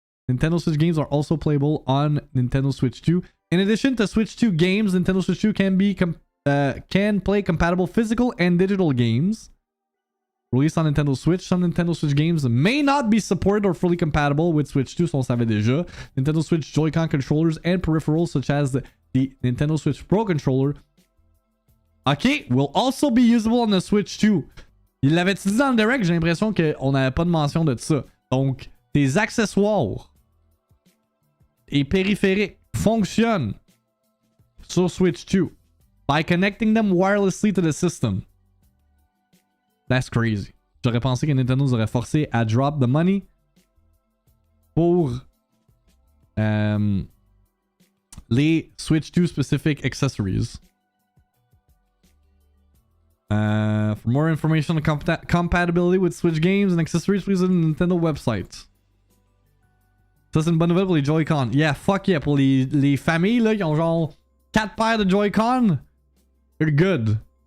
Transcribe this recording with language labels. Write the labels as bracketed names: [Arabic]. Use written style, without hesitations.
[English] Nintendo Switch games are also playable on Nintendo Switch 2. In addition to Switch 2 games, Nintendo Switch 2 can play compatible physical and digital games. Released on Nintendo Switch, some Nintendo Switch games may not be supported or fully compatible with Switch 2, so [French] on savait déjà. [English] Nintendo Switch Joy-Con controllers and peripherals such as the Nintendo Switch Pro controller will also be usable on the Switch 2. [French] Il l'avait dit dans le direct, j'ai l'impression qu'on n'avait pas de mention de ça. Donc, tes accessoires et périphériques fonctionnent sur Switch [English] 2 by connecting them wirelessly to the system. That's crazy. [French] J'aurais pensé que Nintendo nous aurait forcé à [English] drop the money [French] pour les Switch 2 specific accessories. [English] For more information on compatibility with Switch games and accessories, please visit the Nintendo website. [French] Ça, c'est une bonne nouvelle pour les Joy-Con. [English] Yeah, fuck yeah. [French] Pour les familles là, qui ont genre 4 paires de Joy-Con, [English] they're good.